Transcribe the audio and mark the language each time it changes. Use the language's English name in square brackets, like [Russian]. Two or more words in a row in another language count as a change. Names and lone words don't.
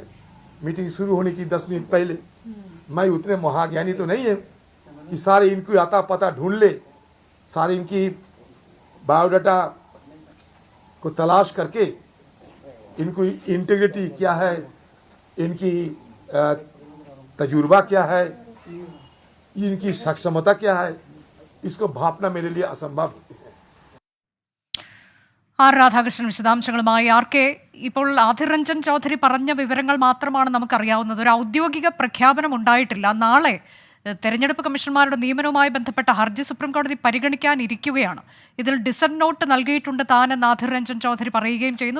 [Hindi] मीटिंग शुरू होने की 10 मिनट पहले मैं उतने महाज्ञानी तो नहीं है कि सारे इनको आता पता ढूंढ ले, सारे इनकी बायोडाटा को तलाश करके इनको इंटीग्रिटी क्या है, इनकी तजुर्बा क्या है, इनकी सक्षमता क्या है, इसको भापना मेरे लिए असंभव होती है. [Malayalam] ആർ രാധാകൃഷ്ണൻ വിശദാംശങ്ങളുമായി. RK, ഇപ്പോൾ ആധിർ രഞ്ജൻ ചൗധരി പറഞ്ഞ വിവരങ്ങൾ മാത്രമാണ് നമുക്കറിയാവുന്നത്. ഒരു ഔദ്യോഗിക പ്രഖ്യാപനം ഉണ്ടായിട്ടില്ല. നാളെ തെരഞ്ഞെടുപ്പ് കമ്മീഷണർമാരുടെ നിയമനവുമായി ബന്ധപ്പെട്ട ഹർജി സുപ്രീംകോടതി പരിഗണിക്കാനിരിക്കുകയാണ്. ഇതിൽ [English] dissent note [Malayalam] നൽകിയിട്ടുണ്ട് താനെന്ന് ആധിർ രഞ്ജൻ ചൗധരി പറയുകയും ചെയ്യുന്നു.